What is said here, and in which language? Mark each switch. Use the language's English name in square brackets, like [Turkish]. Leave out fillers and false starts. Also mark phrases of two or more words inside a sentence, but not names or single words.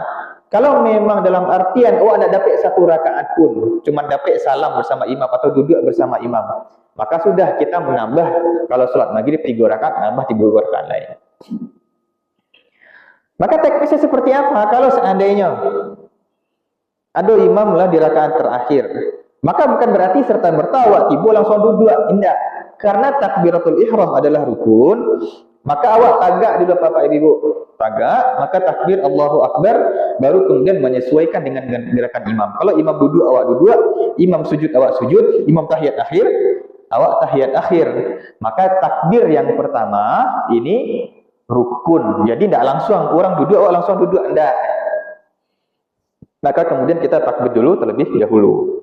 [Indonesian] Kalau memang dalam artian awak tidak dapat satu rakaat pun, cuma dapat salam bersama imam atau duduk bersama imam, maka sudah kita menambah, kalau sholat maghrib 3 rakaat, nambah 3 rakaat lain. Maka teknisnya seperti apa? Kalau seandainya ada imam lah di rakaat terakhir, maka bukan berarti serta-merta awak tiba langsung duduk, tidak. Karena [Arabic] تكبيرة الإحرام [Indonesian] adalah rukun, [Minangkabau] maka awak tagak dulu Bapak Ibu, tagak, [Indonesian] maka takbir [Arabic] الله أكبر, [Indonesian] baru kemudian menyesuaikan dengan gerakan imam. Kalau imam duduk, awak duduk, imam sujud, awak sujud, imam tahiyat akhir, awak tahiyat akhir. Maka takbir yang pertama ini rukun. Jadi tidak langsung orang duduk, awak langsung duduk, tidak. Maka kemudian kita takbir dulu terlebih dahulu.